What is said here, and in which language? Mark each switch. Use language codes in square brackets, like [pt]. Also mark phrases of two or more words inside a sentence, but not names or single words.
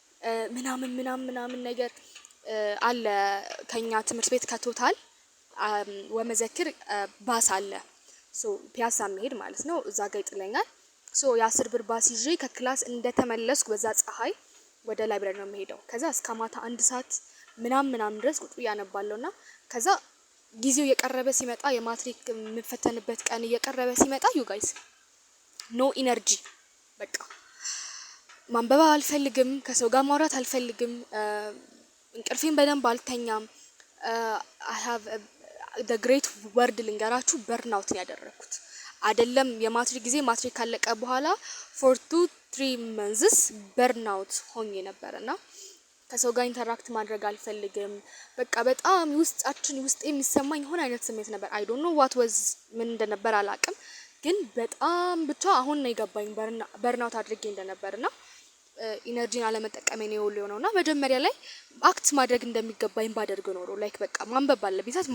[am] ምናምን ነገር አለ። ከኛ ትምህርት ቤት ከቶታል ወመዘክር ባስ አለ። ሶ ፒያሳ መሄድ ማለት ነው። እዛ ጋር ይጥለኛል። ሶ የ10 ብር ባስ ይዤ ከክላስ እንደተመለስኩ በዛ ፀሐይ ወደ ላይብረሪ ነው የምሄደው። ከዛ እስከ ማታ 1 ሰዓት ምናምን ድረስ ቁጭ ብዬ አነባለሁና ከዛ ጊዜው እየቀረበ ሲመጣ የማትሪክ የምፈተንበት ቀን እየቀረበ ሲመጣ [en] you guys no energy፣ [am] በቃ ማንበብ አልፈልግም፣ ከሰው ጋር ማውራት አልፈልግም፣ እንቅልፌን በደንብ አልተኛም። [en] I have the great word [am] ልንገራችሁ፣ በርናውት ያደረኩት አይደለም። የማትሪክ ጊዜ ማትሪክ ካለቀ በኋላ [en] for 2-3 months [am] በርናውት ሆኜ ነበርና ከሰው ጋር ኢንተራክት ማድረግ አልፈልግም። በቃ በጣም ውስጥ የሚሰማኝ ሆነ አይነት ስሜት ነበር። [en] I don't know what was [am] ምን እንደነበር አላቅም፣ ግን በጣም ብቻ አሁን ነው የገባኝ በርናውት አድርጌ እንደነበርና ኢነርጂን አለመጠቀሜ ነው የሆነውና መጀመሪያ ላይ አክት ማድረግ እንደሚገባኝ ባደርግ ኖሮ ላይክ በቃ ማንበብ ባለብኝ ሰዓት